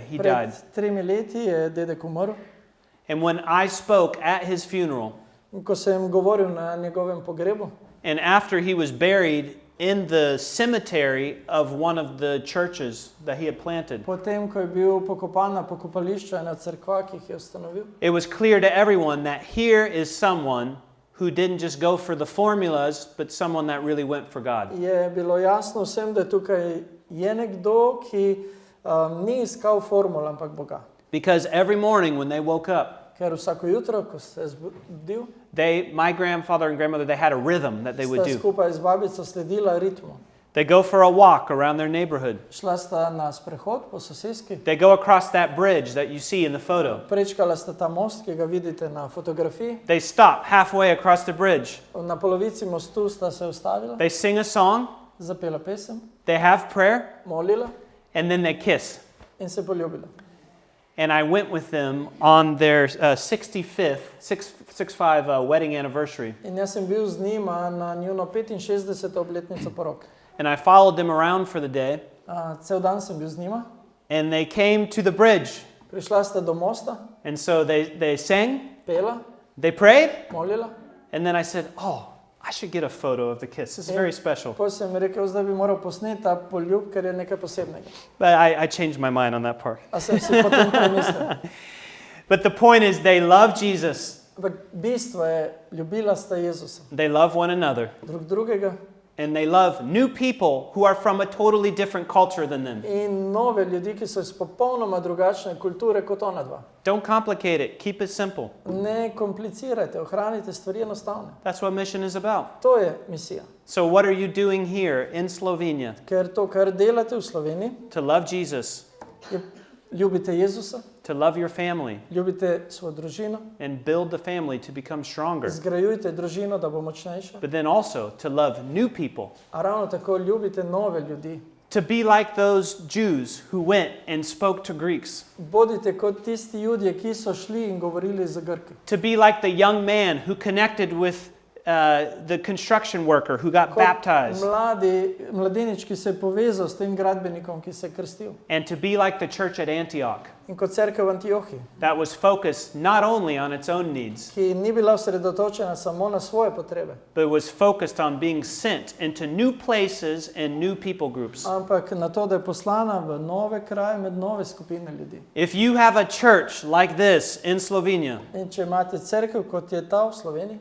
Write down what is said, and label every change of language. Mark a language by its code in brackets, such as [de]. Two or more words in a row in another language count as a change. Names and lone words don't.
[en] He died. [sl] Pred 3 leti je dedek umrl. [en] And when I spoke at his funeral, [sl] In ko sem govoril na njegovem pogrebu, [en] and after he was buried in the cemetery of one of the churches that he had planted, [sl] potem, ko je bil pokopan na pokopališču ena cerkva, ki jih je ustanovil, [en] it was clear to everyone that here is someone who didn't just go for the formulas, but someone that really went for God. [sl] je bilo jasno vsem, da tukaj je nekdo, ki ni iskal formul, ampak Boga. [en] Because every morning when they woke up, [sl] Ker vsako jutro, ko se je zbudil, [en] my grandfather and grandmother, they had a rhythm that they would [sl] sta [en] do. [sl] skupaj z babico sledila ritmu. [en] They go for a walk around their neighborhood. [sl] Šla sta na sprehod po soseski, [en] They go across that bridge that you see in the photo. [sl] prečkala sta ta most, ki ga vidite na fotografiji. [en] They stop halfway across the bridge. [sl] Na polovici mostu sta se ustavila, [en] They sing a song, [sl] zapela pesem, [en] they have prayer, [sl] molila [en] and then they kiss. [sl] in se poljubila. [en] And I went with them on their 65 wedding anniversary. [sl] In jaz sem bil z njima na njuno 65. obletnico poroke. [en] And I followed them around for the day. [sl] Cel dan sem bil z njima. [en] And they came to the bridge. [sl] Prišla sta do mosta, [en] And so they sang, [sl] pela, [en] they prayed, [sl] molila. [en] and then I said, oh, I should get a photo of the kiss. This is very special. [sl] Potem sem rekel, zdaj bi moral posneti ta poljub, ker je nekaj posebnega. [en] But I changed my mind on that part. [sl] A sem si potem premislil. [en] But the point is, they love Jesus. [sl] Ampak bistvo je, ljubila sta Jezusa, [en] They love one another. [sl] drug drugega [en] And they love new people who are from a totally different culture than them. [sl] in nove ljudi, ki so iz popolnoma drugačne kulture kot ona dva. [en] Don't complicate it. Keep it simple. [sl] Ne komplicirajte, ohranite stvari enostavne. [en] That's what mission is about. [sl] To je misija. [en] So what are you doing here in Slovenia? [sl] Ker to, kar delate v Sloveniji, [en] To love Jesus, [sl] je ljubite Jezusa, [en] to love your family, [sl] ljubite svojo družino, [en] and build the family to become stronger. [sl] zgrajujte družino, da bo močnejša. [en] But then also to love new people. [sl] A ravno tako ljubite nove ljudi. [en] To be like those Jews who went and spoke to Greeks. [sl] Bodite kot tisti Judje, ki so šli in govorili z Grki. [en] To be like the young man who connected with the construction worker who got baptized. [sl] Mladenič, ki se je povezal s tem gradbenikom, ki se je krstil. [en] And to be like the church at Antioch, [sl] In kot cerkev v Antiohiji, [en] that was focused not only on its own needs, [sl] ki ni bila osredotočena samo na svoje potrebe, [en] but was focused on being sent into new places and new people groups. [sl] ampak na to, da je poslana v nove kraje med nove skupine ljudi. [en] If you have a church like this in Slovenia, [sl] In če imate cerkev, kot je ta v Sloveniji,